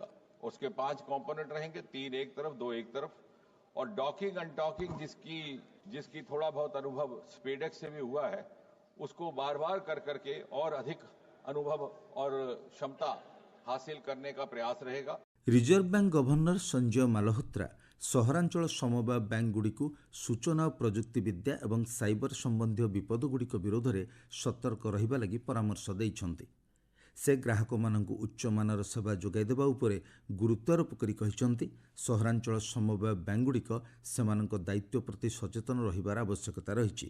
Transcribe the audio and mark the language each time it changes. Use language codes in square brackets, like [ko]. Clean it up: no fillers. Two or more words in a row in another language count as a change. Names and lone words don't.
[hi] उसके 5 कंपोनेंट रहेंगे, 3 एक तरफ 2 एक तरफ, और [en] docking undocking [hi] जिसकी थोड़ा बहुत अनुभव स्पेडेक्स से भी हुआ है, उसको बार बार कर करके और अधिक अनुभव और क्षमता हासिल करने का प्रयास रहेगा। [or] ରିଜର୍ଭ ବ୍ୟାଙ୍କ ଗଭର୍ଣ୍ଣର ସଞ୍ଜୟ ମାଲହୋତ୍ରା ସହରାଞ୍ଚଳ ସମବାୟ ବ୍ୟାଙ୍କଗୁଡ଼ିକୁ ସୂଚନା ଓ ପ୍ରଯୁକ୍ତି ବିଦ୍ୟା ଏବଂ ସାଇବର ସମ୍ବନ୍ଧୀୟ ବିପଦଗୁଡ଼ିକ ବିରୋଧରେ ସତର୍କ ରହିବା ଲାଗି ପରାମର୍ଶ ଦେଇଛନ୍ତି। ସେ ଗ୍ରାହକମାନଙ୍କୁ ଉଚ୍ଚମାନର ସେବା ଯୋଗାଇ ଦେବା ଉପରେ ଗୁରୁତ୍ୱାରୋପ କରି କହିଛନ୍ତି ସହରାଞ୍ଚଳ ସମବାୟ ବ୍ୟାଙ୍କଗୁଡ଼ିକ ସେମାନଙ୍କ ଦାୟିତ୍ୱ ପ୍ରତି ସଚେତନ ରହିବାର ଆବଶ୍ୟକତା ରହିଛି।